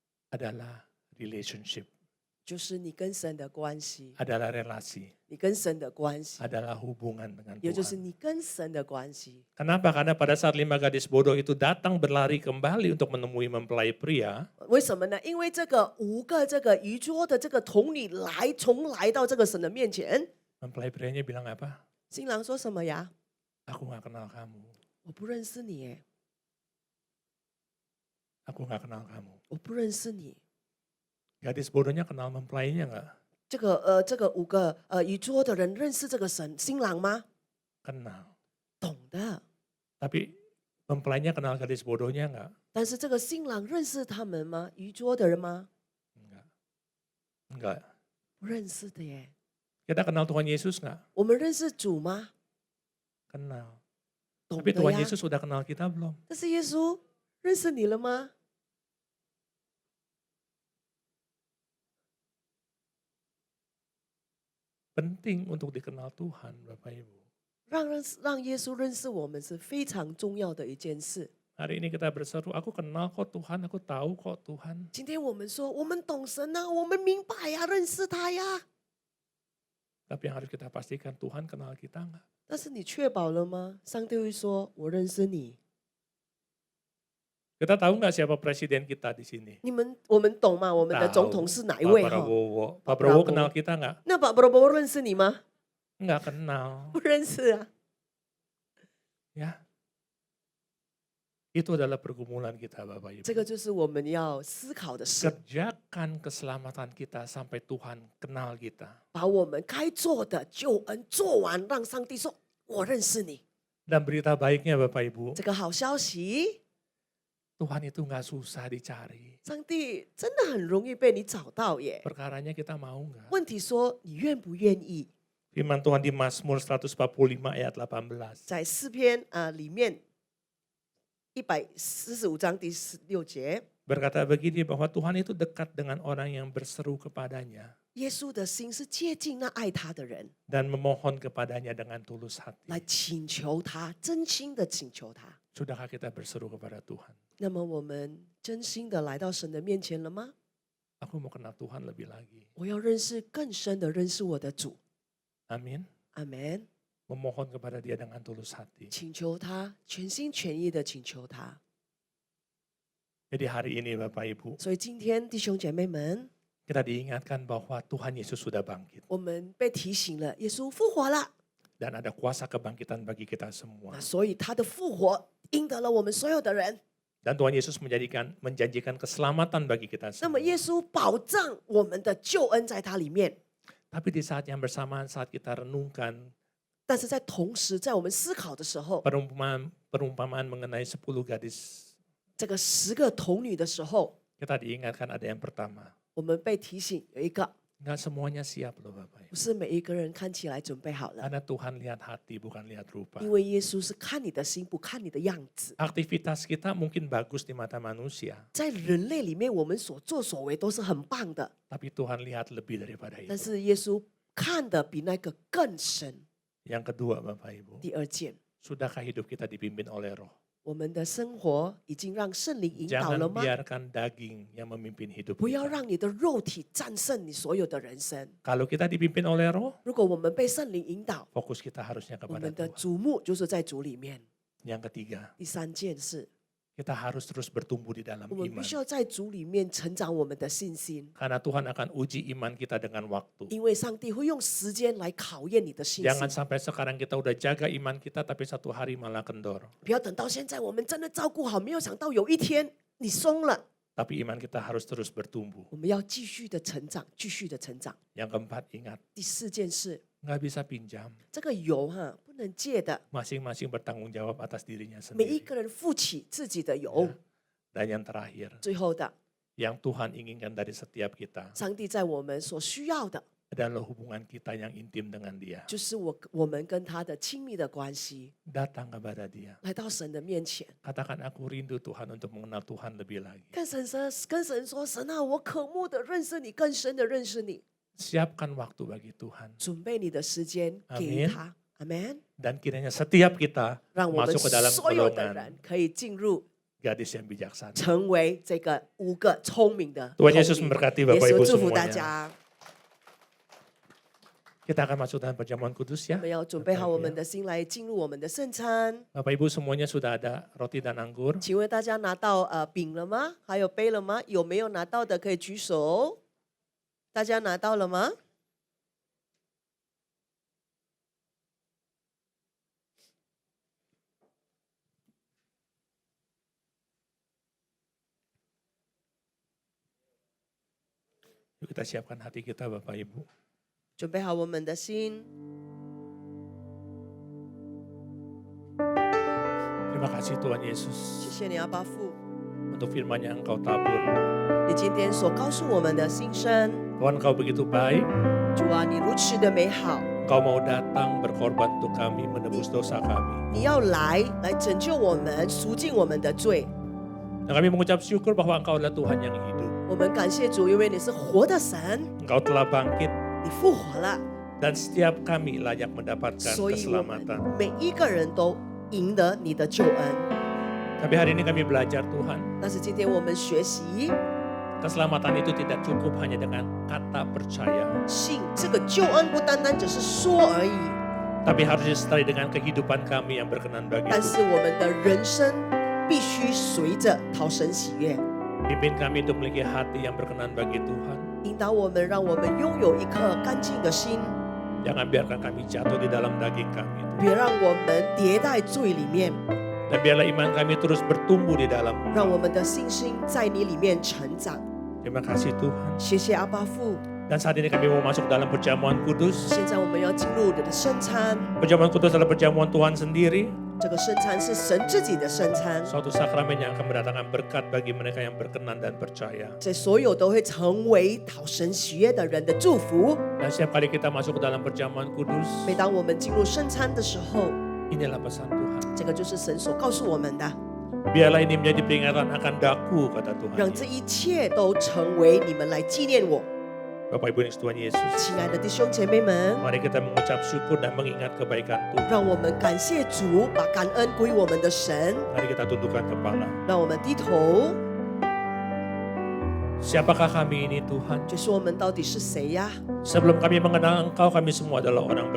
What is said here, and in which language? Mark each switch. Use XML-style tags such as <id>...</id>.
<id>adalah relationship,</id> <zh>就是你跟神的关系，</zh> <id>adalah relasi,</id> <zh>你跟神的关系，</zh> <id>adalah hubungan dengan</id> <zh>也就是</zh> <id>Tuhan.</id> <zh>你跟神的关系。</zh> <id>Kenapa? Karena pada saat 5 gadis bodoh itu datang berlari kembali untuk menemui mempelai pria,</id> <zh>为什么呢？因为这个5个这个愚拙的这个童女重来到这个神的面前，</zh> <id>mempelai prianya bilang apa?</id> <zh>新郎说什么呀？</zh> <id>Aku nggak kenal kamu,</id> <zh>我不认识你，耶，</zh> <id>aku nggak kenal kamu.</id> <zh>我不认识你。</zh> <id>Gadis bodohnya kenal mempelainya nggak?</id> <zh>这个5个愚拙的人认识这个新郎吗？</zh> <id>Kenal.</id> <zh>懂的。</zh> <id>Tapi mempelainya kenal gadis bodohnya nggak?</id> <zh>但是这个新郎认识他们吗？愚拙的人吗？</zh> <id>Enggak.</id> <zh>不认识的耶。</zh> <id>Kita kenal Tuhan Yesus nggak?</id> <zh>我们认识主吗？</zh> <id>Kenal.</id> <zh>懂</zh> <id>Tapi</id> <zh>的</zh> <id>Tuhan</id> <zh>呀。</zh> <id>Yesus sudah kenal kita belum?</id> <zh>但是耶稣认识你了吗？</zh> <id>Penting untuk dikenal Tuhan, Bapak Ibu.</id> <zh>让耶稣认识我们是非常重要的一件事。</zh> <id>Hari ini kita berseru, aku kenal kok Tuhan, aku tahu kok Tuhan.</id> <zh>今天我们说，我们懂神啊，我们明白呀、认识他呀。</zh> <id>Tapi yang harus kita pastikan Tuhan kenal kita nggak?</id> <zh>但是你确保了吗？上帝会说：“我认识你。</zh> <id>Kita tahu nggak siapa presiden kita di sini?</id> <zh>我们懂吗？我们的总统是哪一位</zh> <id>Pak</id> <zh>哈？</zh> <id>Prabowo. Pak Prabowo. Prabowo kenal kita nggak?</id> <zh>那把 Prabowo 认识你吗？</zh> <id>Nggak kenal.</id> <zh>不认识啊。</zh> <id>Ya. Itu adalah pergumulan kita Bapak Ibu.</id> <zh>这个就是我们要思考的事，</zh> <id>Kerjakan keselamatan kita sampai Tuhan kenal kita.</id> <zh>把我们该做的救恩做完，让上帝说：“我认识你。</zh> <id>Dan berita baiknya Bapak Ibu, ”</id> <zh>这个好消息，</zh> <id>Tuhan itu nggak susah dicari.</id> <zh>上帝真的很容易被你找到耶。</zh> <id>Perkaranya kita mau nggak?</id> <zh>问题说你愿不愿意？</zh> <id>Firman Tuhan di Mazmur 145 ayat 18.</id> <zh>在诗篇里面145章第16节，</zh> <id>Berkata begini bahwa Tuhan itu dekat dengan orang yang berseru kepadanya</id> <zh>耶稣的心是接近那爱他的人，</zh> <id>dan memohon kepadanya dengan tulus hati.</id> <zh>来请求他，真心的请求他。</zh> <id>Sudahkah kita berseru kepada Tuhan?</id> <zh>那么我们真心的来到神的面前了吗？</zh> <id>Aku mau kenal Tuhan lebih lagi.</id> <zh>我要认识更深的认识我的主。</zh> <id>Amin.</id> <zh>阿门。</zh> <id>Memohon kepada dia dengan tulus hati.</id> <zh>请求他，全心全意的请求他。</zh> <id>Jadi hari ini Bapak Ibu,</id> <zh>所以今天弟兄姐妹们，</zh> <id>kita diingatkan bahwa Tuhan Yesus sudah bangkit.</id> <zh>我们被提醒了，耶稣复活了。</zh> <id>Dan ada kuasa kebangkitan bagi kita semua.</id> <zh>那所以他的复活赢得了我们所有的人。</zh> <id>Dan Tuhan Yesus menjanjikan keselamatan bagi kita</id> <zh>那么</zh> <id>semua.</id> <zh>耶稣保障我们的救恩在他里面。</zh> <id>Tapi di saat yang bersamaan saat kita renungkan</id> <zh>但是在同时，在我们思考的时候，</zh> <id>perumpamaan mengenai 10 gadis,</id> <zh>这个10个童女的时候，</zh> <id>kita diingatkan ada yang pertama.</id> <zh>我们被提醒有一个，</zh> <id>Nggak semuanya siap loh Bapak</id> <zh>不</zh> <id>Ibu.</id> <zh>是每一个人看起来准备好了，</zh> <id>Karena Tuhan lihat hati bukan lihat rupa.</id> <zh>因为耶稣是看你的心，不看你的样子。</zh> <id>Aktivitas kita mungkin bagus di mata manusia.</id> <zh>在人类里面，我们所作所为都是很棒的，</zh> <id>Tapi Tuhan lihat lebih daripada</id> <zh>但</zh> <id>itu.</id> <zh>是耶稣看的比那个更深。</zh> <id>Yang kedua Bapak Ibu,</id> <zh>第二件，</zh> <id>sudahkah hidup kita dipimpin oleh roh?</id> <zh>我们的生活已经让圣灵引导</zh> <id>Jangan</id> <zh>了吗？</zh> <id>biarkan daging yang memimpin hidup</id> <zh>不要</zh> <id>kita.</id> <zh>让你的肉体战胜你所有的人生。</zh> <id>Kalau kita dipimpin oleh roh,</id> <zh>如果我们被圣灵引导，</zh> <id>fokus kita harusnya</id> <zh>我</zh> <id>kepada</id> <zh>们的</zh> <id>Tuhan.</id> <zh>瞩目就是在主里面。</zh> <id>Yang ketiga,</id> <zh>第三件事，</zh> <id>kita harus terus bertumbuh di dalam</id> <zh>我们必</zh> <id>iman.</id> <zh>须要在主里面成长我们的信心，</zh> <id>Karena Tuhan akan uji iman kita dengan waktu.</id> <zh>因为上帝会用时间来考验你的信</zh> <id>Jangan</id> <zh>心。</zh> <id>sampai sekarang kita udah jaga iman kita tapi satu hari malah kendor.</id> <zh>不要等到现在我们真的照顾好，没有想到有一天你松了。</zh> <id>Tapi iman kita harus terus bertumbuh.</id> <zh>我们要继续的成长，继续的成长。</zh> <id>Yang keempat, ingat,</id> <zh>第四件事，</zh> <id>nggak bisa pinjam.</id> <zh>这个油不能借的，</zh> <id>Masing-masing bertanggung jawab atas dirinya</id> <zh>每一</zh> <id>sendiri.</id> <zh>个人负起自己的油。</zh> <id>Dan yang terakhir,</id> <zh>最后的，</zh> <id>yang Tuhan inginkan dari setiap kita</id> <zh>上帝在我们所需要的，</zh> <id>adalah hubungan kita yang intim dengan Dia.</id> <zh>就是我们跟他的亲密的关系，</zh> <id>Datang kepada Dia.</id> <zh>来到神的面前，</zh> <id>Katakan aku rindu Tuhan untuk mengenal Tuhan lebih lagi.</id> <zh>跟神说，神啊，我渴慕的认识你，更深的认识你。</zh> <id>Siapkan waktu bagi Tuhan.</id> <zh>准备你的时间给他，阿门。</zh> <id>Dan kiranya setiap kita</id> <zh>让我们</zh> <id>masuk ke dalam</id> <zh>所有的</zh> <id>golongan</id> <zh>人可以进入，</zh> <id>gadis yang bijaksana.</id> <zh>成为这个5个聪明的</zh> <id>Tuhan</id> <zh>童</zh> <id>Yesus</id> <zh>女。</zh> <id>memberkati</id> <zh>耶</zh> <id>Bapak</id> <zh>稣</zh> <id>Ibu</id> <zh>祝福大</zh> <id>semuanya.</id> <zh>家。</zh> <id>Kita akan masuk dalam perjamuan kudus</id> <zh>我们要准备好我</zh> <id>Bapak</id> <zh>们</zh> <id>Ibu</id> <zh>的心来进入我们的圣餐。</zh> <id>Bapak Ibu semuanya sudah ada roti dan anggur.</id> <zh>请问大家拿到饼了吗？还有杯了吗？有没有拿到的可以举手。大家拿到了吗？</zh> <id>Yuk kita siapkan hati kita Bapak Ibu.</id> <zh>准备好我们的心。</zh> <id>Terima kasih Tuhan Yesus</id> <zh>谢谢你，阿爸父，</zh> <id>untuk firman yang Engkau tabur.</id> <zh>你今天所告诉我们的心声。</zh> <id>Tuhan Engkau begitu baik.</id> <zh>主啊，你如此的美好，</zh> <id>Engkau mau datang berkorban untuk kami, menebus dosa kami.</id> <zh>你要来拯救我们，赎尽我们的罪。</zh> <id>Dan kami mengucap syukur bahwa Engkau adalah Tuhan yang hidup.</id> <zh>我们感谢主，因为你是活的神，</zh> <id>Engkau telah bangkit</id> <zh>你复活了，</zh> <id>dan setiap kami layak mendapatkan</id> <zh>所以我们</zh> <id>keselamatan.</id> <zh>每一个人都赢得你的救恩。</zh> <id>Tapi hari ini kami belajar Tuhan,</id> <zh>但是今天我们学习</zh> <id>keselamatan itu tidak cukup hanya dengan kata percaya.</id> <zh>信这个救恩，不单单只是说而已，</zh> <id>Tapi harus disertai dengan kehidupan kami yang berkenan bagi</id> <zh>但</zh> <id>Tuhan.</id> <zh>是我们的人生必须须随着讨神喜悦，</zh> <id>Pimpin kami untuk memiliki hati yang berkenan bagi Tuhan.</id> <zh>引导我们，让我们拥有一颗干净的心，</zh> <id>Jangan biarkan kami jatuh di dalam daging kami.</id> <zh>别让我们跌在罪里面，</zh> <id>Dan biarlah iman kami terus bertumbuh di dalam.</id> <zh>让我们的信心在你里面成长。</zh> <id>Terima kasih Tuhan.</id> <zh>谢谢阿爸父。</zh> <id>Dan saat ini kami mau masuk dalam perjamuan kudus.</id> <zh>现在我们要进入你的圣餐，</zh> <id>Perjamuan kudus adalah perjamuan Tuhan sendiri.</id> <zh>这个圣餐是神自己的圣餐，</zh> <id>Suatu sakramen yang akan mendatangkan berkat bagi mereka yang berkenan dan percaya.</id> <zh>这所有都会成为讨神喜悦的人的祝福。</zh> <id>Dan setiap kali kita masuk ke dalam perjamuan kudus,</id> <zh>每当我们进入圣餐的时候，</zh> <id>inilah pesan Tuhan.</id> <zh>这个就是神所告诉我们的，</zh> <id>Biarlah ini menjadi peringatan akan daku, kata Tuhan.</id> <zh>让这一切都成为你们来纪念我。</zh> <id>Bapak Ibu yang Tuhan Yesus,</id> <zh>亲爱的弟兄姐妹们，</zh> <id>mari kita mengucap syukur dan mengingat kebaikan Tuhan.</id> <zh>让我们感谢主，把感恩归我们的神。</zh> <id>Mari kita tundukkan kepala.</id> <zh>让我们低头，</zh> <id>Siapakah kami ini Tuhan?</id> <zh>就是我们到底是谁呀？</zh> <id>Sebelum kami mengenal Engkau, kami semua adalah orang</id>